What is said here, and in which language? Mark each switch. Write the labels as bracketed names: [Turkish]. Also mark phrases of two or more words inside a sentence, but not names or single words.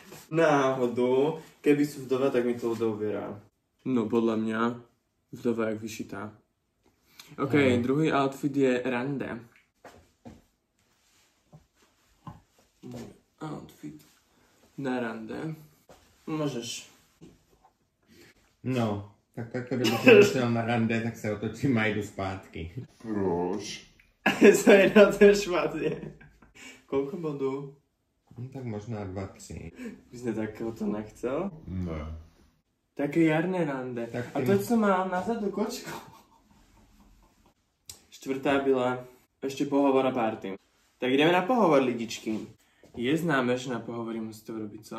[Slovak] Náhodou, keby sú vdova, tak mi to uberá. No, podľa mňa, vdova jak vyšitá. OK, druhý outfit je rande. Môj outfit na rande. Môžeš. No, [Czech] tak kdyby jsem šel na rande, tak se otočím a jdu zpátky. Proč? To je na to špatne. Koľko bodů? No, tak možná 2, 3. [Slovak] By ste takéhoto nechcel? Ne. Také jarné rande. Tak [Czech] A to, co mám na zadu kočku. [Slovak] Štvrtá byla ešte pohovor a party. Tak ideme na pohovor, lidičky. Je známe, že na pohovory musíte urobiť co?